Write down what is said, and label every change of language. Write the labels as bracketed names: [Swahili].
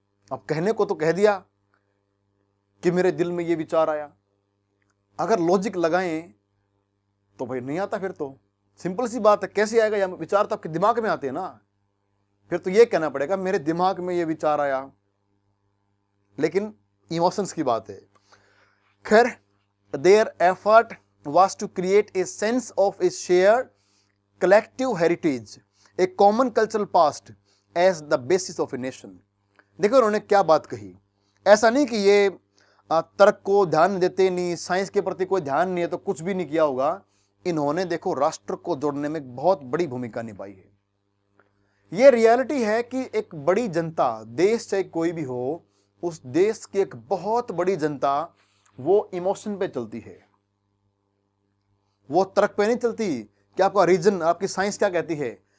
[Hindi] अब कहने को तो कह दिया कि मेरे दिल में ये विचार आया, अगर लॉजिक लगाएं तो भाई नहीं आता। फिर तो सिंपल सी बात है, कैसे आएगा, या विचार तो आपके दिमाग में आते हैं ना। फिर तो ये कहना पड़ेगा मेरे दिमाग में ये विचार आया, लेकिन इमोशंस की बात है। [English] खैर, their effort was to create a sense of a shared collective heritage, a common cultural past as the basis of a nation। [Hindi] देखो उन्होंने क्या बात कही, ऐसा नहीं कि ये तर्क को ध्यान देते नहीं, साइंस के प्रति कोई ध्यान नहीं है तो कुछ भी नहीं किया होगा। इन्होंने देखो राष्ट्र को जोड़ने में बहुत बड़ी भूमिका निभाई है। ये रियलिटी है कि एक बड़ी जनता, देश चाहे कोई भी हो, उस देश की एक बहुत बड़ी जनता वो इमोशन पे चलती है, वो तर्क पे नहीं चलती कि आपका रीजन, आपकी साइंस क्या कहती है।